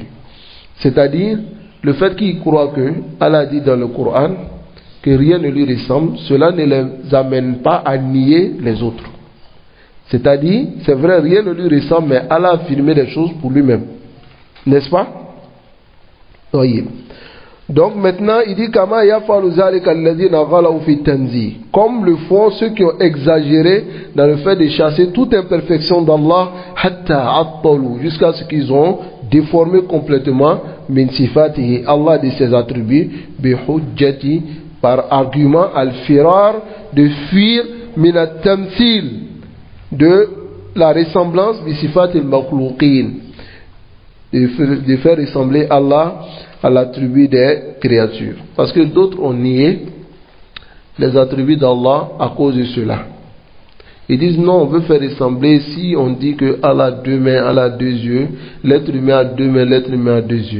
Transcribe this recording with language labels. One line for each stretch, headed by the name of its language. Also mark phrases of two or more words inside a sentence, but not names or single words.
French: C'est-à-dire le fait qu'ils croient que Allah dit dans le Coran que rien ne lui ressemble, cela ne les amène pas à nier les autres. C'est-à-dire, c'est vrai, rien ne lui ressemble, mais Allah a affirmé des choses pour lui-même. N'est-ce pas? Oui. Donc maintenant, il dit
Arabic: كما يفعل ذلك الذين غلوا في التنزيه,
French: comme le font ceux qui ont exagéré dans le fait de chasser toute imperfection d'Allah,
Arabic: حتى عطلوا,
French: jusqu'à ce qu'ils ont déformé complètement
Arabic: من صفاته,
French: Allah de ses attributs,
Arabic: بحجة,
French: par argument al-firar, de fuir
Arabic: من التمثيل,
French: de la ressemblance
Arabic: بصفات المخلوقين,
French: de faire ressembler Allah à l'attribut des créatures. Parce que d'autres ont nié les attributs d'Allah à cause de cela. Ils disent non, on veut faire ressembler, si on dit que Allah a deux mains, Allah a deux yeux, l'être humain a deux mains, l'être humain a deux yeux.